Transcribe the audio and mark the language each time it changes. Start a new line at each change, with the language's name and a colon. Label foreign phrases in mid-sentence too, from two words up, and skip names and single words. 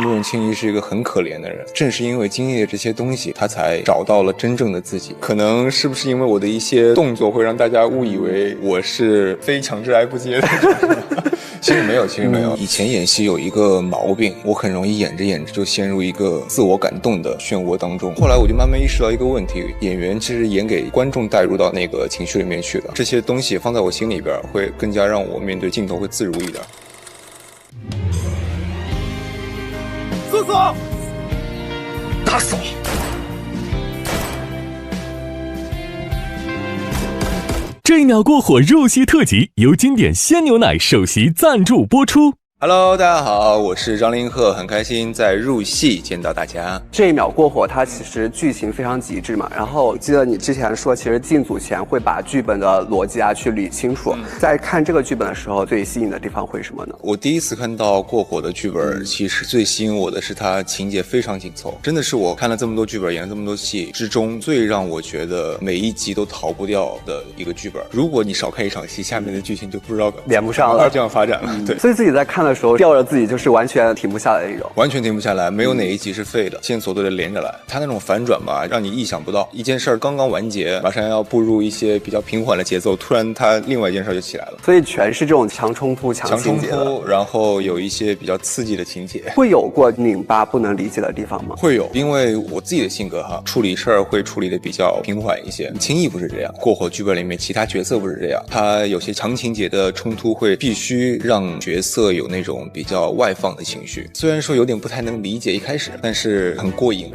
Chinese: 慕容清怡是一個很可憐的人，正是因為經歷了這些東西，他才找到了真正的自己。可能是不是因為我的一些動作会讓大家誤以為我是非强制癌不接的其實没有，以前演戲有一個毛病，我很容易演着演着就陷入一個自我感动的漩渦當中。後來我就慢慢意識到一個問題，演員其實演給觀众带入到那個情緒裡面去的，這些東西放在我心裡邊會更加讓我面對鏡頭會自如一點。搜索，打死我！这一秒过火入戏特辑由经典鲜牛奶首席赞助播出。 Hello， 大家好，我是张凌赫，很開心在入戲見到大家。這一秒過火，它其實劇情非常極致嘛。然後記得你之前說，其實進組前會把劇本的邏輯啊去理清楚。在看這個劇本的時候，最吸引的地方會是什麼呢？我第一次看到過火的劇本，其實最吸引我的是它情節非常緊湊，真的是我看了這麼多劇本，演了這麼多戲之中最讓我覺得每一集都逃不掉的一個劇本。如果你少看一場戲，下面的劇情就不知道連不上了，這樣發展了。对，所以自己在看的時候吊着自己，就是完全停不下來的那種，完全停不下來，沒有哪一集是廢的，線索都得連着來。它那種反轉吧，讓你意想不到，一件事剛剛完結，馬上要步入一些比較平緩的節奏，突然它另外一件事就起來了。所以全是這種強衝突、強情節的，然後有一些比較刺激的情節。會有過擰巴不能理解的地方嗎？會有，因為我自己的性格哈，處理事兒會處理的比較平緩一些。輕易不是這樣，過火劇本裡面其他角色不是這樣，它有些強情節的衝突會必須讓角色有那種比較外放的情緒，雖然說有點不太能理解一開始，但是很過癮。